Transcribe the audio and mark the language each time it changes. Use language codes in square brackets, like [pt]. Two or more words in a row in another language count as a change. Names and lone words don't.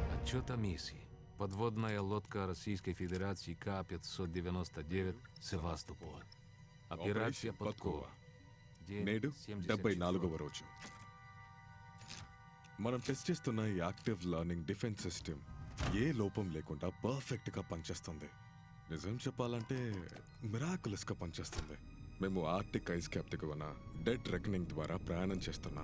[ru] Отчет о миссии. Подводная лодка Российской Федерации К-599 «Севастополь». Операция «Подкова». [te] నేడు [ru] День [te] 74వ [ru] 74. [te] రోజు. మనం టెస్ట్ చేస్తున్న ఈ [en] active learning defense system [te] ఏ లోపం లేకుండా పర్ఫెక్ట్ గా పనిచేస్తుంది. నిజం చెప్పాలంటే మిరాకులస్ గా పనిచేస్తుంది. మేము [en] Arctic ice cap [te] దిగువన [en] dead reckoning [te] ద్వారా ప్రయాణం చేస్తున్నాం.